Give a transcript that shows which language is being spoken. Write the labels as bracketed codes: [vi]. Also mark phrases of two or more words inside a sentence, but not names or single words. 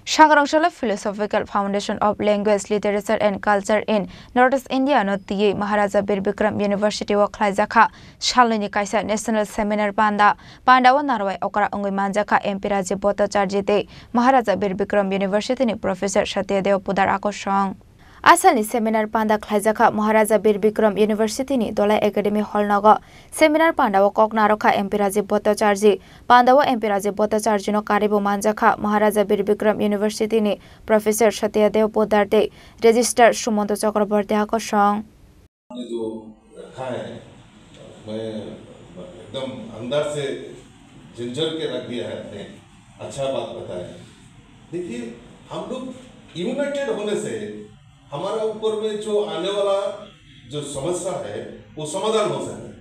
[trp] Shangarangshale Philosophical Foundation of Language, Literature and Culture in Northeast India no tiye Maharaja Bir Bikram University wa khlaijaka Shalini kaisa [en] National Seminar [trp] Panda wa narwai okara ongoi manjaka MP Rajiv Bhattacharya te Maharaja Bir Bikram University ni Professor Satyadev Pudar akosong Asal seminar panda khlaijaka Maharaja Bir Bikram University ni Dolai Academy Hall naga seminar panda wa kok naroka MP Rajiv Bhattacharya panda wa MP Rajiv Bhattacharya no karibo manjaka Maharaja Bir Bikram University ni Professor Satyadev Pudar te Register Sumanto Chakraborty akosong [hi] जो रखा है मैं एकदम अंदर से झंझर के रख दिया है आपने अच्छा बात बताया। देखिए हम लोग यूनाइटेड होने से हमारा ऊपर में जो आने वाला जो समस्या है वो समाधान हो सकता है।